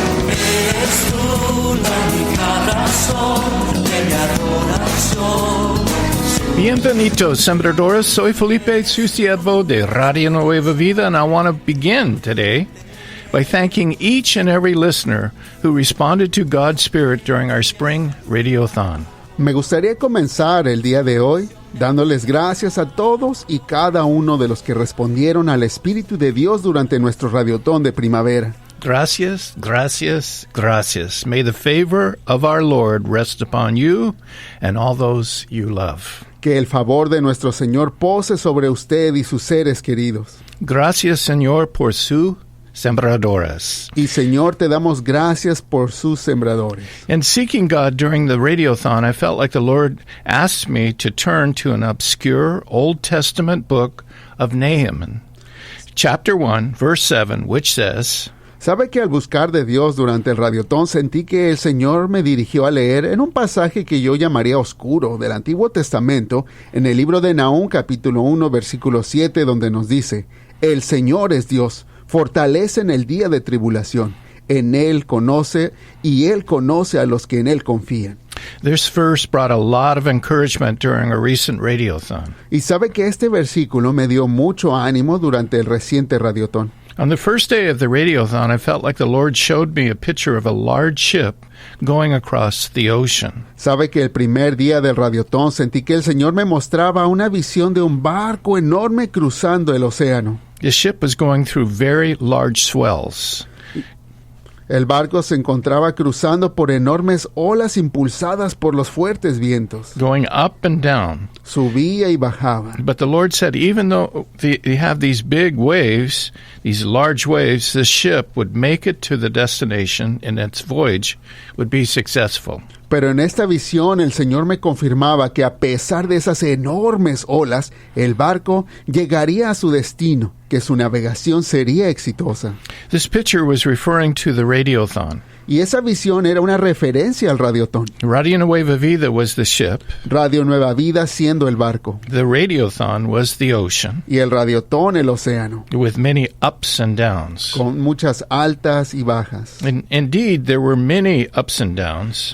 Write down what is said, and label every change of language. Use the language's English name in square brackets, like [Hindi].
[Spanish] Eres tú la única razón de mi adoración. Bienvenidos, sembradores. Soy Felipe Susievo de Radio Nueva Vida, [English] and I want to begin today by thanking each and every listener who responded to God's Spirit during our spring radiothon. [Spanish] Me gustaría comenzar el día de hoy dándoles gracias a todos y cada uno de los que respondieron al Espíritu de Dios durante nuestro radiotón de primavera. Gracias, gracias, gracias. [English] May the favor of our Lord rest upon you and all those you love. [Spanish] Que el favor de nuestro Señor pose sobre usted y sus seres queridos. Gracias, Señor, por sus sembradoras. Y Señor, te damos gracias por sus sembradores. [English] In seeking God during the radiothon, I felt like the Lord asked me to turn to an obscure Old Testament book of Nahum, chapter 1, verse 7, which says, [Spanish] ¿Sabe que al buscar de Dios durante el radiotón sentí que el Señor me dirigió a leer en un pasaje que yo llamaría oscuro del Antiguo Testamento, en el libro de Nahum, capítulo 1, versículo 7, donde nos dice, El Señor es Dios, fortalece en el día de tribulación, en Él conoce y Él conoce a los que en Él confían. [English] This verse brought a lot of encouragement during a recent radiothon. [Spanish] Y sabe que este versículo me dio mucho ánimo durante el reciente radiotón. [English] On the first day of the radiothon, I felt like the Lord showed me a picture of a large ship going across the ocean. [Spanish] Sabe que el primer día del radiotón sentí que el Señor me mostraba una visión de un barco enorme cruzando el océano. [English] The ship was going through very large swells. [Spanish] El barco se encontraba cruzando por enormes olas impulsadas por los fuertes vientos. [English] Going up and down. [Spanish] Subía y bajaba. [English] But the Lord said, even though you have these big waves, these large waves, the ship would make it to the destination and its voyage would be successful. [Spanish] Pero en esta visión el Señor me confirmaba que a pesar de esas enormes olas, el barco llegaría a su destino, que su navegación sería exitosa. [English] This picture was referring to the radiothon. [Spanish] Y esa visión era una referencia al radiotón. [English] Radio Nueva Vida was the ship. [Spanish] Radio Nueva Vida siendo el barco. [English] The radiothon was the ocean. [Spanish] Y el radiotón el océano. [English] With many ups and downs. [Spanish] Con muchas altas y bajas. [English] Indeed, there were many ups and downs.